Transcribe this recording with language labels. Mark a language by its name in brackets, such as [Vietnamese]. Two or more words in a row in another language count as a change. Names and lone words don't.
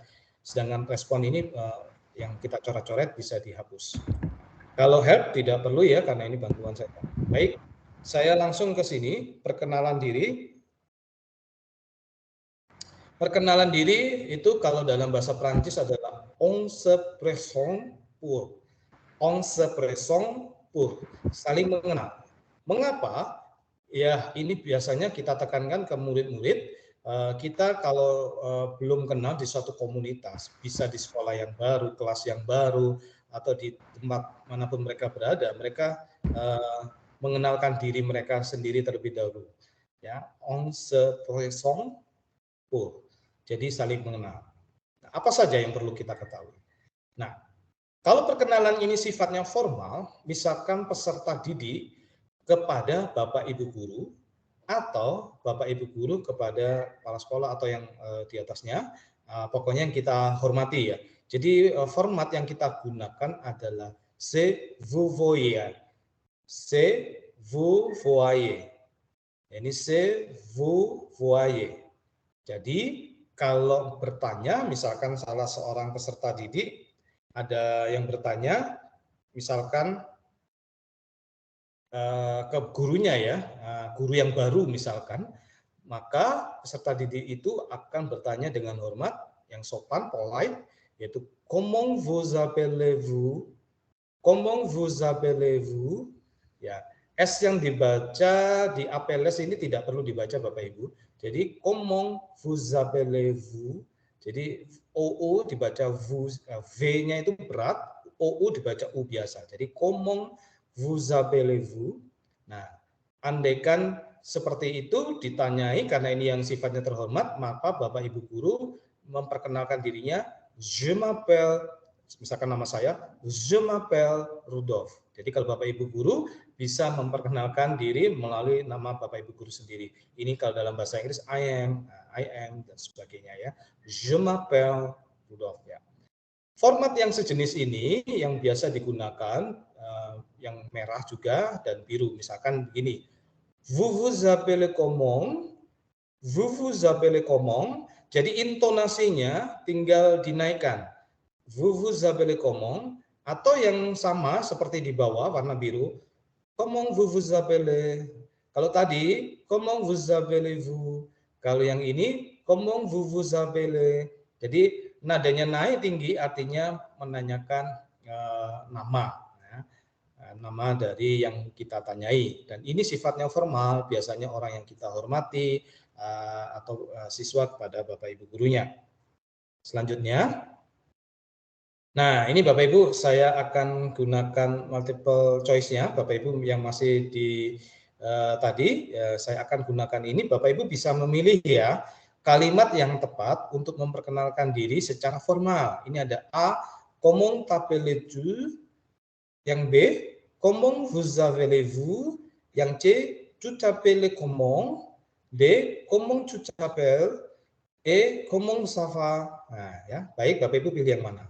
[Indonesian] Sedangkan respon ini yang kita coret-coret bisa dihapus. Kalau help tidak perlu ya, karena ini bantuan saya. Baik, saya langsung ke sini, perkenalan diri. Perkenalan diri itu kalau dalam bahasa Prancis adalah [French] on se présente pour. On se présente pour. [Indonesian] Saling mengenal. Mengapa? Ya, ini biasanya kita tekankan ke murid-murid. Kita kalau belum kenal di suatu komunitas, bisa di sekolah yang baru, kelas yang baru, atau di tempat manapun mereka berada, mereka mengenalkan diri mereka sendiri terlebih dahulu. Ya, [French] on se présente pour. [Indonesian] Jadi saling mengenal. Nah, apa saja yang perlu kita ketahui? Nah, kalau perkenalan ini sifatnya formal, misalkan peserta didik kepada Bapak Ibu guru atau Bapak Ibu guru kepada kepala sekolah atau yang di atasnya, pokoknya yang kita hormati ya. Jadi format yang kita gunakan adalah [French] c'est vous voyez. C'est vous voyez. Ini c'est vous voyez. [Indonesian] Jadi kalau bertanya, misalkan salah seorang peserta didik, ada yang bertanya, misalkan ke gurunya ya, guru yang baru misalkan, maka peserta didik itu akan bertanya dengan hormat, yang sopan, polite, yaitu [French] comment vous appelez-vous, comment vous appelez-vous, [Indonesian] ya. S yang dibaca di APLS ini tidak perlu dibaca Bapak Ibu. Jadi [French] comment vous appelez-vous. [Indonesian] Jadi OO dibaca vous, V-nya itu berat, OU dibaca U biasa. Jadi [French] comment vous appelez-vous. [Indonesian] Nah, andaikan seperti itu ditanyai karena ini yang sifatnya terhormat, maka Bapak Ibu guru memperkenalkan dirinya, [French] je m'appelle, [Indonesian] misalkan nama saya, [French] je m'appelle Rudolf. [Indonesian] Jadi kalau Bapak Ibu guru bisa memperkenalkan diri melalui nama Bapak Ibu guru sendiri. Ini kalau dalam bahasa Inggris [English] I am [Indonesian] dan sebagainya ya. [French] Je m'appelle Rudolf ya. [Indonesian] Format yang sejenis ini yang biasa digunakan yang merah juga dan biru. Misalkan begini. [French] Vous vous appelez comment? Vous vous appelez comment? [Indonesian] Jadi intonasinya tinggal dinaikkan. [French] Vous vous appelez comment? [Indonesian] Atau yang sama seperti di bawah warna biru, [French] comment vous vous appelez? [Indonesian] Kalau tadi, [French] comment vous appelez-vous? [Indonesian] Kalau yang ini, [French] comment vous vous appelez? [Indonesian] Jadi nadanya naik tinggi artinya menanyakan nama, ya. Nama dari yang kita tanyai. Dan ini sifatnya formal, biasanya orang yang kita hormati atau siswa kepada Bapak Ibu gurunya. Selanjutnya. Nah, ini Bapak Ibu, saya akan gunakan [English] multiple choice- [Indonesian] nya. Bapak Ibu yang masih di tadi, saya akan gunakan ini. Bapak Ibu bisa memilih ya kalimat yang tepat untuk memperkenalkan diri secara formal. Ini ada A, [French] comment t'appelles-tu? Yang B, comment vous appelez-vous? Yang C, tu t'appelles comment? B. Comment tu t'appelles? E. Comment ça va? [Indonesian] Nah, ya, baik Bapak Ibu pilih yang mana?